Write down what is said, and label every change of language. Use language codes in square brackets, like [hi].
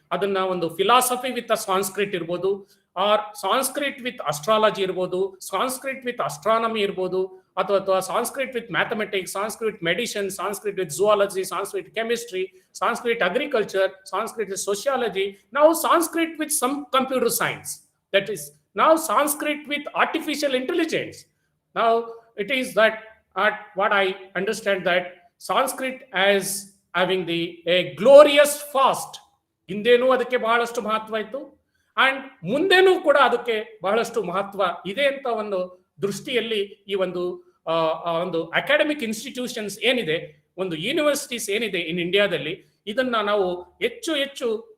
[kn] ಅದನ್ನ ಒಂದು [en] Philosophy with Sanskrit ಇರ್ಬೋದು, or Sanskrit with astrology ಇರ್ಬೋದು, Sanskrit with astronomy ಇರ್ಬೋದು, ಅಥವಾ Sanskrit with mathematics, Sanskrit medicine, Sanskrit with zoology, Sanskrit chemistry, Sanskrit agriculture, Sanskrit with sociology, ನಾವು Sanskrit with some computer science, that is now Sanskrit with artificial intelligence. Now it is that what I understand that Sanskrit as having a glorious fast. [kn] ಹಿಂದೇನೂ ಅದಕ್ಕೆ ಬಹಳಷ್ಟು ಮಹತ್ವ ಇತ್ತು and ಮುಂದೇನೂ ಕೂಡ ಅದಕ್ಕೆ ಬಹಳಷ್ಟು ಮಹತ್ವ ಇದೆ ಅಂತ ಒಂದು ದೃಷ್ಟಿಯಲ್ಲಿ ಈ ಒಂದು ಅಕಾಡೆಮಿಕ್ ಇನ್ಸ್ಟಿಟ್ಯೂಷನ್ಸ್ ಏನಿದೆ, ಒಂದು ಯೂನಿವರ್ಸಿಟೀಸ್ ಏನಿದೆ ಇನ್ ಇಂಡಿಯಾದಲ್ಲಿ, ಇದನ್ನ ನಾವು ಹೆಚ್ಚು